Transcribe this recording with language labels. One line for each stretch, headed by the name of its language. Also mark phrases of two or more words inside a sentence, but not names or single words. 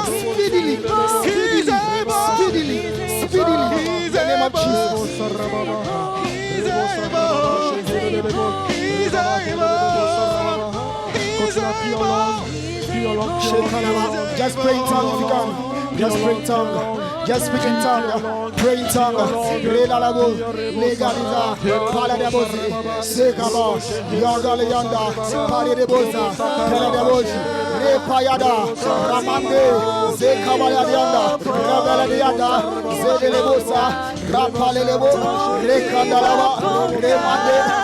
English: In the name of Just pray in tongue if you can. Just pray in tongue. Just speak in tongue. Pray in tongue. Relalago, legaliza, paladabozi, sekaba, yandale yanda, paladeboza, paladebozi, repayada, ramande, zekabaya yanda, rabala yanda, zedelebosa, rapalelebo, rekandalaba, remande,